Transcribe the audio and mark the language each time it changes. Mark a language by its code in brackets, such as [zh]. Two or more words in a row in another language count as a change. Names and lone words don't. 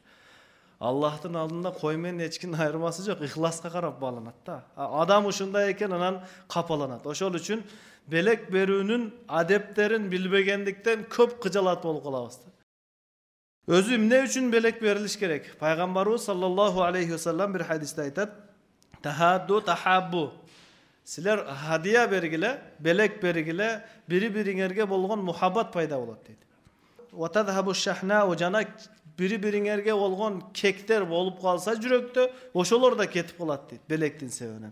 [ky] Аллахтын алдында кой менен эчкинин айырмасы жок, ихласка карап бааланат да. Адам ушундай экен, анан капаланат. Ошол үчүн белек берүүнүн адептерин билбегендиктен көп кыжалат болуп калабыз. Өзү эмне үчүн белек берилиш керек? Пайгамбарыбыз [ar] صلى الله عليه وسلم [ky] бир хадисте айтат: [ar] "تهادوا تحابوا". [ky] Силер хадия бергиле, белек бергиле, бири-бириңерге болгон мухаббат пайда болот дейт. [ar] "وتذهب الشحناء", [ky] жана бири-бириңерге болгон кектер болуп калса жүрөктө, ошолор да кетип калат дейт белектин себебинен.